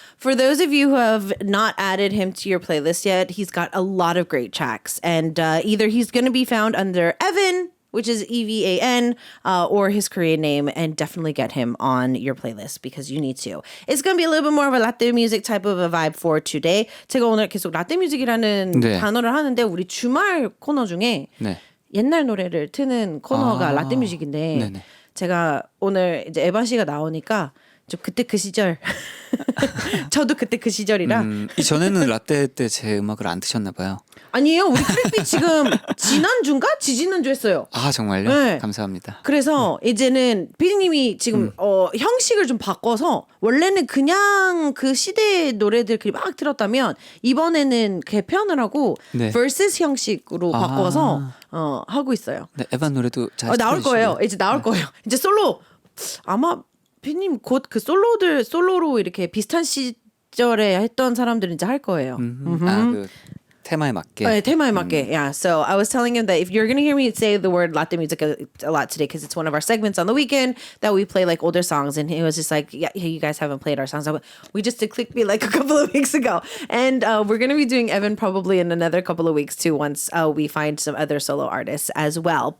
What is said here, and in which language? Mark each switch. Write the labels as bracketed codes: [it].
[en] For those of you who have not added him to your playlist yet, he's got a lot of great tracks. And either he's going to be found under Evan, which is EVAN, or his Korean name, and definitely get him on your playlist because you need to. It's going to be a little bit more of a Latin music type of a vibe for today. [ko] 제가 오늘 계속 라떼 뮤직이라는 네. 단어를 하는데 우리 주말 코너 중에 네. 옛날 노래를 트는 코너가 라떼 뮤직인데 네네. 제가 오늘 이제 에바 씨가 나오니까 좀 그때 그 시절 저도 그때 그 시절이라 이전에는 라떼 때 제 음악을 안 드셨나 봐요. 아니에요. 우리 클릭비 지금 지난주인가? 지지난주 했어요. 아 정말요? 네. 감사합니다. 그래서 이제는 피디님이 지금 형식을 좀 바꿔서 원래는 그냥 그 시대의 노래들 막 들었다면 이번에는 개편을 하고 네. versus 형식으로 아. 바꿔서 하고 있어요. 네, 에반 노래도 잘 나올 거예요. 틀어주시고요. 이제 나올 거예요. 이제 솔로 아마 피디님 곧 그 솔로로 이렇게 비슷한 시절에 했던 사람들은 이제 할 거예요. 그 테마에 맞게. 네, 테마에 맞게. Yeah. [en] So I was telling him that if you're going to hear me say the word latte music a lot today, because it's one of our segments on the weekend that we play like older songs, and he was just like, yeah, you guys haven't played our songs. We just did Clickbait like a couple of weeks ago. And we're going to be doing Evan probably in another couple of weeks too, once we find some other solo artists as well.